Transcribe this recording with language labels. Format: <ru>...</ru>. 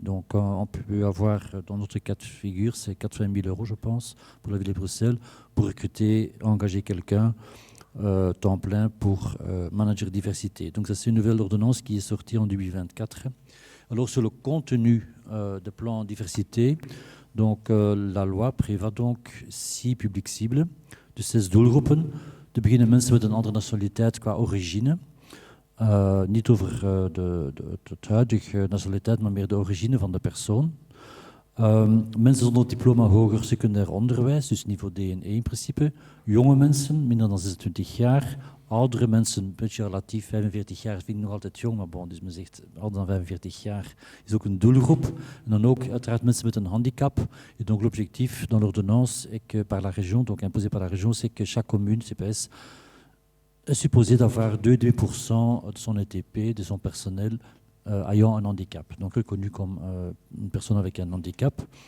<fr>Donc, on peut avoir, dans notre cas de figure, c'est 80 000 €, je pense, pour la ville de Bruxelles, pour recruter, engager quelqu'un temps plein pour manager diversité. Donc, ça, c'est une nouvelle ordonnance qui est sortie en 2024. Alors, sur le contenu de plan diversité, donc, la loi prévoit donc 6 publics cibles,</fr> <nl>de 6 doelgroepen. Te beginnen mensen met een andere nationaliteit qua origine. Niet over de huidige nationaliteit, maar meer de origine van de persoon. Mensen zonder diploma hoger secundair onderwijs, dus niveau D en E in principe. Jonge mensen, minder dan 26 jaar. Oudere mensen, een beetje relatief, 45 jaar vind ik nog altijd jong, maar bon, dus men zegt ouder dan 45 jaar is ook een doelgroep. En dan ook uiteraard mensen met een handicap.</nl> <fr>Et donc l'objectif dans l'ordonnance est que par la région, donc imposé par la région, c'est que chaque commune, CPS, est supposée d'avoir 2% de son ETP, de son personnel ayant un handicap, donc reconnu comme une personne avec un handicap.</fr>